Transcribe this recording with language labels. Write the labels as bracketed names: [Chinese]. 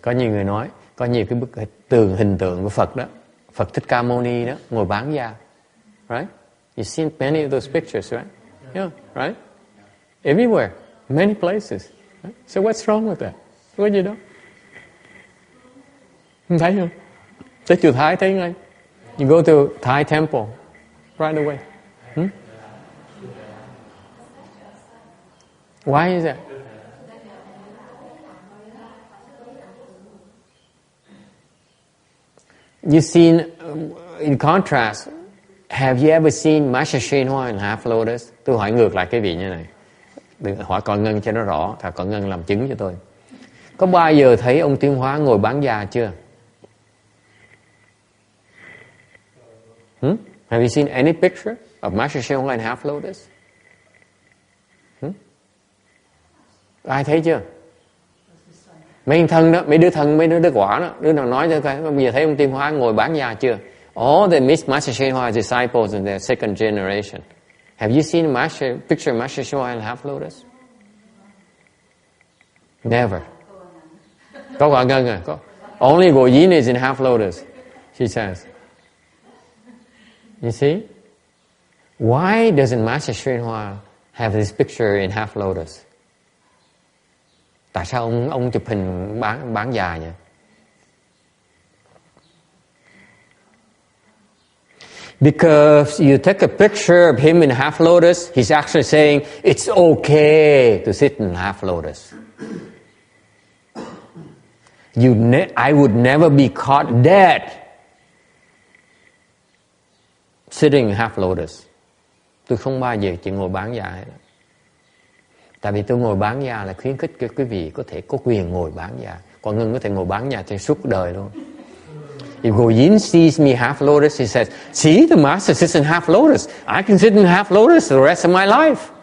[Vietnamese] Có nhiều người nói, có nhiều cái bức hình tượng của Phật đó, Phật Thích Ca Mâu Ni đó, ngồi bán già, right? [English] You've seen many of those pictures, right? Yeah, right? Everywhere, many places. Right? So what's wrong with that? [Vietnamese] Có gì đó? Không thấy không? Tới chùa Thái thấy ngay. [English] You go to Thai temple, right away. Why is that? You've seen, in contrast, have you ever seen Master Shin Hoa in half lotus? [Vietnamese] Tôi hỏi ngược lại cái vị như này. Đừng hỏi Cọ Ngân cho nó rõ, thà Cọ Ngân làm chứng cho tôi. Có bao giờ thấy ông Tiến Hóa ngồi bán già chưa? [English] Have you seen any picture of Master Shin Hoa in half lotus? [Vietnamese] Ai thấy chưa? Mấy thân đó, mấy đứa quả đó, đứa nào nói cho coi, bây giờ thấy ông Tiến Hóa ngồi bán già chưa? [English] All the Master Shin Hoa disciples in their second generation. Have you seen picture of Master Shin Hoa in half lotus? Never. [Vietnamese] Có Quả Ngân à? Có. [English] Only Go Yin is in half lotus, she says. You see? Why doesn't Master Shin Hoa have this picture in half lotus? [Vietnamese] Tại sao ông chụp hình bán già vậy? [English] Because you take a picture of him in half lotus, he's actually saying it's okay to sit in half lotus. I would never be caught dead sitting in half lotus. [Vietnamese] Tôi không bao giờ chỉ ngồi bán già hết. Tại vì tôi ngồi bán già là khuyến khích quý vị có thể có quyền ngồi bán già. Còn Ngân có thể ngồi bán già cho suốt đời luôn. [English] If Goyin sees me half lotus, he says, see, the master sits in half lotus. I can sit in half lotus the rest of my life.